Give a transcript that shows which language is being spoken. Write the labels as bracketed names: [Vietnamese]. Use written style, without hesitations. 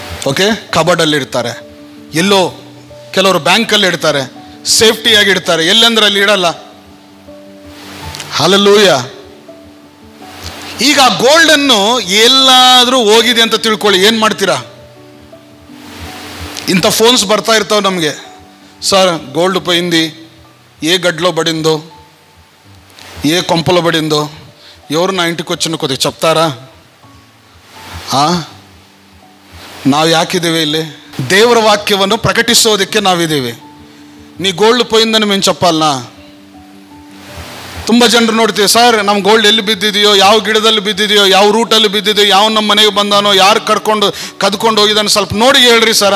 [Kannada] Okay, ಕಬರ್ಡಲ್ಲಿ ಇಡ್ತಾರೆ. ಎಲ್ಲೋ ಕೆಲವರು ಬ್ಯಾಂಕಲ್ಲಿ ಇಡ್ತಾರೆ, ಸೇಫ್ಟಿಯಾಗಿ ಇಡ್ತಾರೆ. ಎಲ್ಲಂದ್ರೆ ಅಲ್ಲಿ ಇಡಲ್ಲ. ಹಲ್ಲೆಲೂಯ. ಈಗ ಆ ಗೋಲ್ಡನ್ನು ಎಲ್ಲಾದರೂ ಹೋಗಿದೆ ಅಂತ ತಿಳ್ಕೊಳ್ಳಿ, ಏನು ಮಾಡ್ತೀರಾ? ಇಂಥ ಫೋನ್ಸ್ ಬರ್ತಾ ಇರ್ತಾವೆ ನಮಗೆ. [Telugu] ಸರ್ ಗೋಲ್ಡ್ పోయింది, ఏ గడ్లో పడిందో, ఏ కొంపలో పడిందో, ఎవరు నా ఇంటికి వచ్చిన కొద్దిగా చెప్తారా? [Kannada] ನಾವು ಯಾಕಿದ್ದೇವೆ ಇಲ್ಲಿ? ದೇವರ ವಾಕ್ಯವನ್ನು ಪ್ರಕಟಿಸೋದಕ್ಕೆ ನಾವಿದ್ದೇವೆ. [Telugu] ನೀ ಗೋಲ್ಡ್ పోయిందని మేము చెప్పాలನ? [Kannada] ತುಂಬ ಜನರು ನೋಡ್ತೀವಿ, ಸರ್ ನಮ್ಮ ಗೋಲ್ಡ್ ಎಲ್ಲಿ ಬಿದ್ದಿದೆಯೋ, ಯಾವ ಗಿಡದಲ್ಲಿ ಬಿದ್ದಿದೆಯೋ, ಯಾವ ರೂಟಲ್ಲಿ ಬಿದ್ದಿದೆಯೋ, ಯಾವ ನಮ್ಮ ಮನೆಗೆ ಬಂದಾನೋ, ಯಾರು ಕದ್ಕೊಂಡು ಹೋಗಿದ್ದಾನೋ ಸ್ವಲ್ಪ ನೋಡಿ ಹೇಳ್ರಿ ಸರ್.